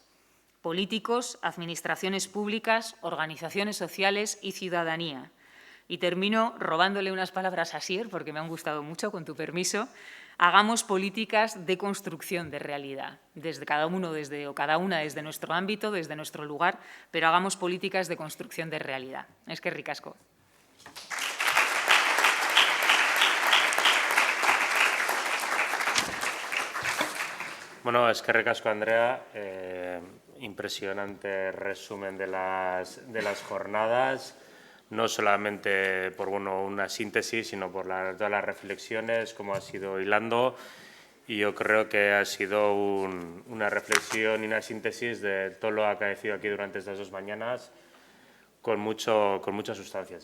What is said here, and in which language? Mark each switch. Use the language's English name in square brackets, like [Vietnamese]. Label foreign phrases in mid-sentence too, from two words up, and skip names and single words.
[Spanish] Políticos, administraciones públicas, organizaciones sociales y ciudadanía. Y termino robándole unas palabras a Asier, porque me han gustado mucho, con tu permiso. Hagamos políticas de construcción de realidad, cada una desde nuestro ámbito, desde nuestro lugar, pero hagamos políticas de construcción de realidad. [Basque] Eskerrik asko. [Spanish] Bueno, [Basque] eskerrik asko, [Spanish] Andrea. impresionante resumen de las jornadas, no solamente por una síntesis, sino por todas las reflexiones, cómo ha sido hilando. Y yo creo que ha sido una reflexión y una síntesis de todo lo acaecido aquí durante estas 2 mañanas, con mucha sustancia.